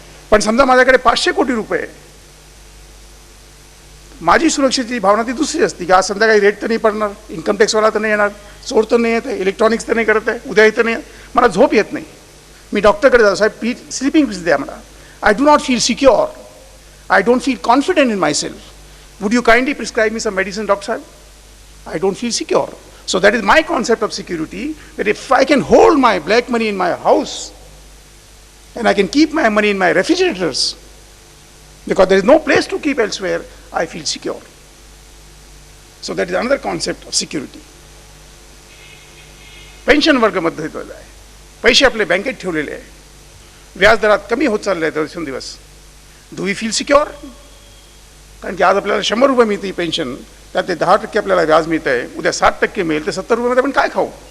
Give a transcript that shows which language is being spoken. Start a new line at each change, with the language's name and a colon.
Marathi: पण समजा माझ्याकडे 500 कोटी रुपये, माझी सुरक्षेची भावना ती दुसरी असते की आज संध्याकाळी रेट तर नाही पडणार, इन्कम टॅक्सवाला तर नाही येणार, चोर तर नाही येत आहे, इलेक्ट्रॉनिक्स तर नाही करत आहे, उद्या येतं नाही, मला झोप येत नाही, मी डॉक्टरकडे जातो, साहेब स्लीपिंग पिल्स द्या मला.
English: I do not feel secure, I don't feel confident in my self. Would you kindly prescribe me some medicine doctor साहेब? I don't feel secure. So that is my concept of security, that if I can hold my black money in my house and I can keep my money in my refrigerators because there is no place to keep elsewhere, I feel secure. So that is another concept of security.
Marathi: Pension वर्ग मध्येतला आहे, पैसे आपले बँकेत ठेवलेले आहे, व्याजदरात कमी होत चालले आहेत दिवसेंदिवस.
English: Do we feel secure?
Marathi: कारण की आज आपल्याला 100 रुपये मिळते पेन्शन, त्यात ते 10% आपल्याला व्याज मिळत आहे, उद्या 60% मिळेल, तर 70 रुपयामध्ये आपण काय खाऊ?